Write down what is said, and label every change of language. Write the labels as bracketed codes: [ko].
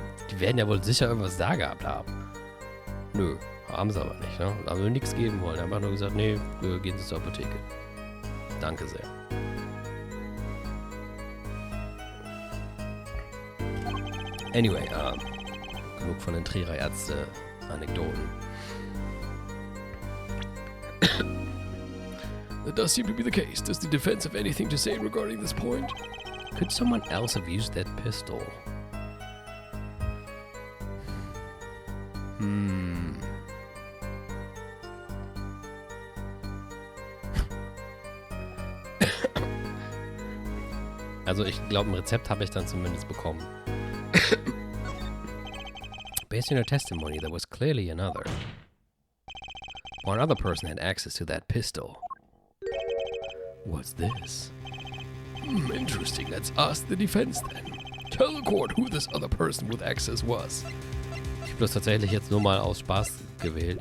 [de] Die werden ja wohl sicher irgendwas da gehabt haben. Nö, haben sie aber nicht, ne? Also nichts geben wollen. Einfach nur gesagt, nee, gehen Sie zur Apotheke. Danke sehr. Anyway, genug von den Trierer Ärzte-Anekdoten. [en] That does seem to be the case. Does the defense have anything to say regarding this point? Could someone else have used that pistol? [de] Also ich glaube, ein Rezept habe ich dann zumindest bekommen. [en] Based on your testimony, there was clearly another. One other person had access to that pistol. What's this? Interesting. Let's ask the defense then. Tell the court who this other person with access was. [de] Ich habe das tatsächlich jetzt nur mal aus Spaß gewählt.